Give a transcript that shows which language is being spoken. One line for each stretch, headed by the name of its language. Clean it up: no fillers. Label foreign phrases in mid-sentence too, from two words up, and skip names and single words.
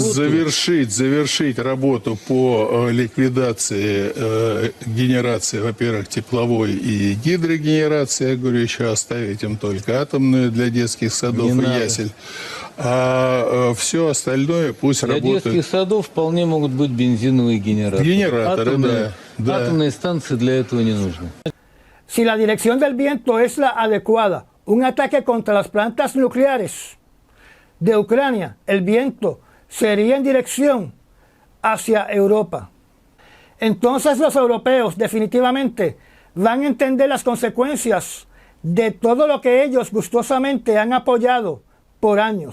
Russian: Завершить работу по ликвидации генерации, во-первых, тепловой и гидрогенерации. Я говорю, еще оставить им только атомную для детских садов и ясель. А все остальное пусть работает. Для детских садов вполне могут быть бензиновые генераторы. Генераторы, да. Атомные станции для этого не нужны.
Spanish: Si la dirección del viento es la adecuada, un ataque contra las plantas nucleares de Ucrania, el viento sería en dirección hacia Europa. Entonces los europeos definitivamente van a entender las consecuencias de todo lo que ellos gustosamente han apoyado por años.